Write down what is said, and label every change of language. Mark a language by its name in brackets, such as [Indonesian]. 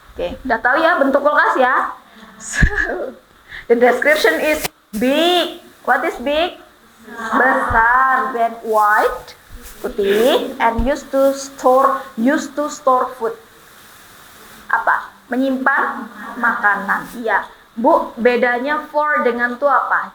[Indonesian] Oke, udah tahu ya bentuk kulkas ya? [English] So, the description is big. What is big? [Indonesian] Besar. [English] Then white, [Indonesian] putih, [English] and used to store food. [Indonesian] Apa? Menyimpan makanan. Iya. Bu, bedanya for dengan to apa?